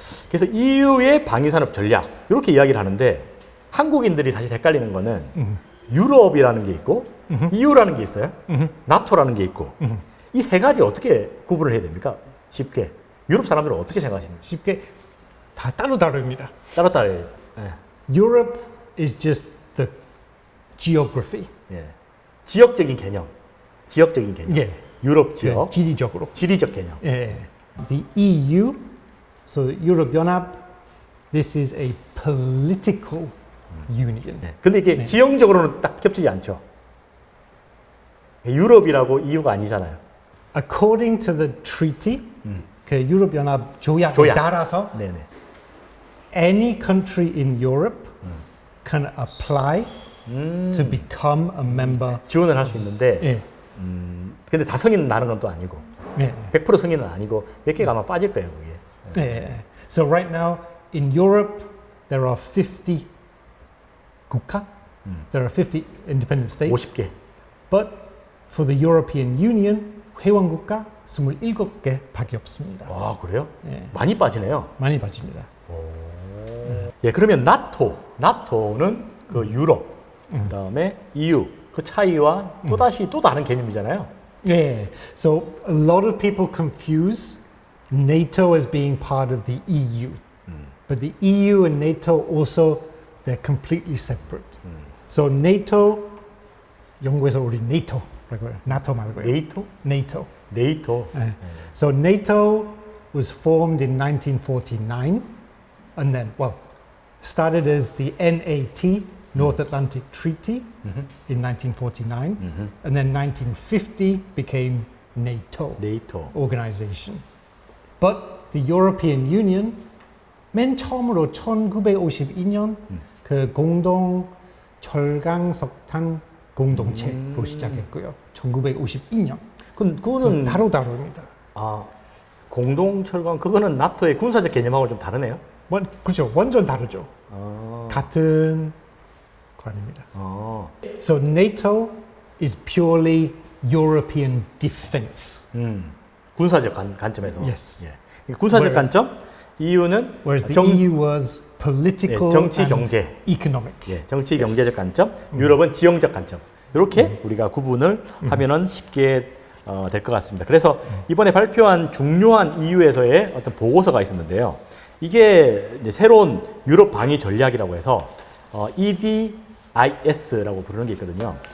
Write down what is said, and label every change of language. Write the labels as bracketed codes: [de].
[ko] 그래서 EU의 방위산업 전략 이렇게 이야기를 하는데 한국인들이 사실 헷갈리는 거는 유럽이라는 게 있고 EU라는 게 있어요. 나토라는 게 있고 이 세 가지 어떻게 구분을 해야 됩니까? 쉽게 유럽 사람들은 어떻게 생각하십니까? 쉽게 다 따로 다릅니다. 따로따로 예. [en] Europe is just the geography. [ko] 예. 지역적인 개념. 예. 유럽 지역. 예, 지리적으로. 지리적 개념. 예. [en] The EU, so [ko] 유럽 연합, [en] this is a political union. [ko] 네. 근데 이게 네. 지형적으로는 딱 겹치지 않죠. 유럽이라고 EU가 아니잖아요. [en] According to the treaty, [ko] 그 유럽 연합 조약에 조약. 따라서 네네. [en] any country in Europe can apply to become a member. [ko] 지원을 할 수 있는데, 예. 근데 다 승인 나는 건 또 아니고, 예. 100% 승인은 아니고 몇 개가 아마 빠질 거예요, 그게. 예. [en] So right now in Europe there are 50 국가. There are 50 independent states. [ko] 50개. [en] But for the European Union [ko] 회원 국가 27개밖에 없습니다. 아, 그래요? 예. 많이 빠지네요. 많이 빠집니다. 예, 그러면 나토는 그 유럽, 그다음에 EU 그 차이와 또 다른 개념이잖아요. [en] Yeah, so a lot of people confuse NATO as being part of the EU, but the EU and NATO also they're completely separate. So NATO, [ko] 영국에서 우리 NATO라고 해요. NATO 말고요. 네이토? NATO. 네이토. 네. [en] So NATO was formed in 1949, and then started as the NAT, North Atlantic Treaty, in 1949, and then 1950 became NATO [ko] 네이토. [en] organization. But the European Union [ko] 맨 처음으로 1952년 그 공동 철강 석탄 공동체로 시작했고요. 1952년. 그거는 다르다릅니다. 아, 공동 철강 그거는 나토의 군사적 개념하고 좀 다르네요. 그렇죠. 완전 다르죠. 아. 같은 관입니다. 아. [en] So NATO is purely European defense. [ko] 군사적 관점에서. [en] Yes. [ko] 예. 군사적 관점. EU는 [en] Whereas the EU was political [ko] 정치 [en] and [ko] 경제. [en] economic. [ko] 예, 정치 경제적 관점. 유럽은 지형적 관점. 이렇게 우리가 구분을 하면은 쉽게 될 것 같습니다. 그래서 이번에 발표한 중요한 EU에서의 어떤 보고서가 있었는데요. 이게 이제 새로운 유럽 방위 전략이라고 해서 EDIS라고 부르는 게 있거든요.